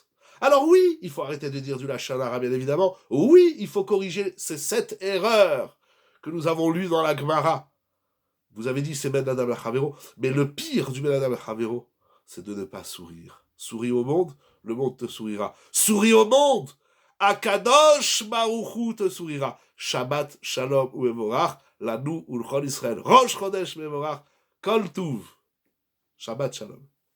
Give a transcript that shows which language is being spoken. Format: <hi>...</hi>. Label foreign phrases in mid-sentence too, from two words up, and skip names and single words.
<fr>Alors oui, il faut arrêter de dire du Lachonara, bien évidemment. Oui, il faut corriger ces 7 erreurs que nous avons lues dans la Gemara. Vous avez dit c'est</fr> <he>בין אדם לחברו,</he> <fr>mais le pire du</fr> <he>בין אדם לחברו,</he> <fr>c'est de ne pas sourire. Souris au monde, le monde te sourira. Souris au monde, Akadosh Baruch te sourira.</fr> <he>שבת שלום ומבורך לנו ולכל ישראל. ראש חודש מבורך כל טוב. שבת שלום.</he>